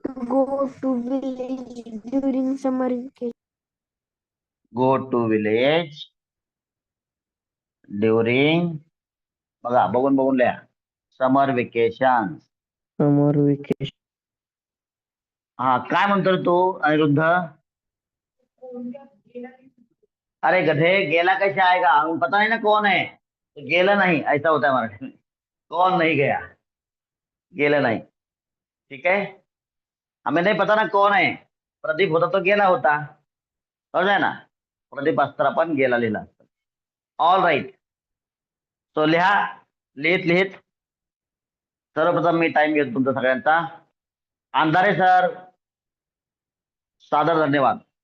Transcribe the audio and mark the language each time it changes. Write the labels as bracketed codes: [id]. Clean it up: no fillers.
[en] Go to village during summer vacation. Go to village during, [mr] बघा बघून लिहा, [en] Summer vacation. Summer vacation. [mr] हा, काय म्हणतो तू अनिरुद्ध? [hi] अरे गधे, गेला कैसे आएगा? हमें पता नहीं ना कौन है, तो गेला नहीं ऐसा होता है मराठी में. कौन नहीं गया, गेला नहीं. ठीक है, हमें नहीं पता ना कौन है. [mr] प्रदीप होता तो गेला होता, समजाय ना? प्रदीप अस्त्र आपण गेला लिहिला. All right. सो लिहा, लिहित सर्वप्रथम मी टाइम घेतो तुमचा सगळ्यांचा. अंधारे सर, सादर धन्यवाद.